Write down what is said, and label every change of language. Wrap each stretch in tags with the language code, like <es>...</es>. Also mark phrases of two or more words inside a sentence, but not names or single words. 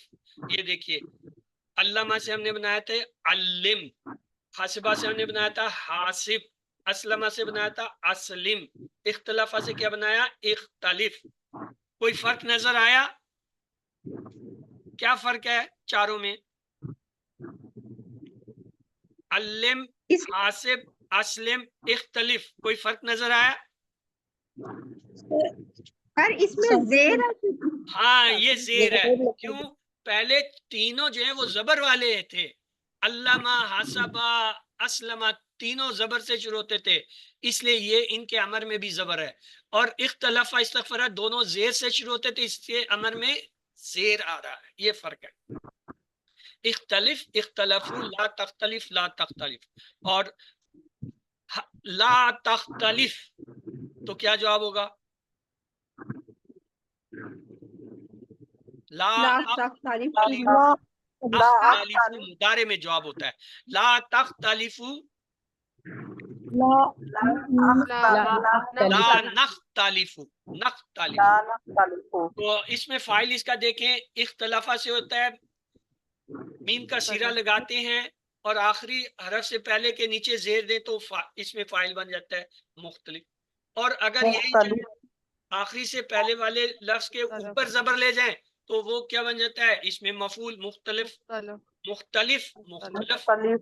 <hi>ये देखिए, अल्लामा से हमने बनाया था अल्लिम, हासिबा से हमने बनाया था हासिब, असलमा से बनाया था असलिम, इख्तलाफा से क्या बनाया, इख्तलिफ। कोई फर्क नजर आया? क्या फर्क है चारों में?</hi> <ar>علِّم، حاسِب، أسلِم، اختلِف,</ar> <hi>कोई फर्क नजर आया? पर इसमें जेर है। हाँ, ये जेर है। क्यों? पहले तीनों जो है वो जबर वाले थे। अल्लामा, हासबा, असलमा, तीनों जबर से शुरू होते थे, इसलिए ये इनके अमर में भी जबर है। और इख्तलाफा, इस्तगफरा दोनों जेर से शुरू होते थे, इसके अमर में जेर आ रहा है। ये फर्क है।</hi> <ar>اختلِف، اختلِفوا، لا تختلِف، لا تختلِف.</ar> <hi>और</hi> <ar>لا تختلِف</ar> <hi>तो क्या जवाब होगा?</hi> <ar>لا تختلِفوا</ar> <hi>मुदारे में जवाब होता है।</hi> <ar>لا تختلِفوا, ला لا نختلِفُ، نختلِفُ.</ar> <hi>तो इसमें फाइल इसका देखें, इख्तलाफा से होता है, मीम का सिरा लगाते हैं और आखिरी हरफ से पहले के नीचे जेर दें तो इसमें फाइल बन जाता है मुख्तलिफ। और अगर यही आखिरी से पहले वाले लफ्ज के ऊपर जबर ले जाएं तो वो क्या बन जाता है, इसमें मफूल, मुख्तलिफ, मुख्तलिफ, मुख्तलिफ।</hi>